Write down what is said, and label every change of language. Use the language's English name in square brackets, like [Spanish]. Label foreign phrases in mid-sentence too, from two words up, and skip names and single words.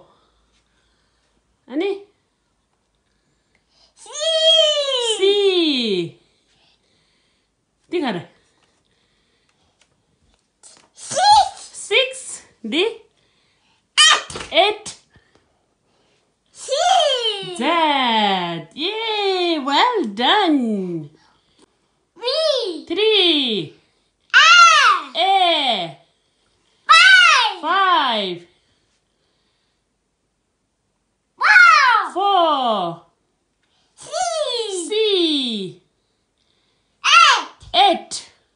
[English] Ani C. [Tswana] Di kare 6. Di 8. [English] Z. Yay! Well done. 3. A. 5. 4. C. 8.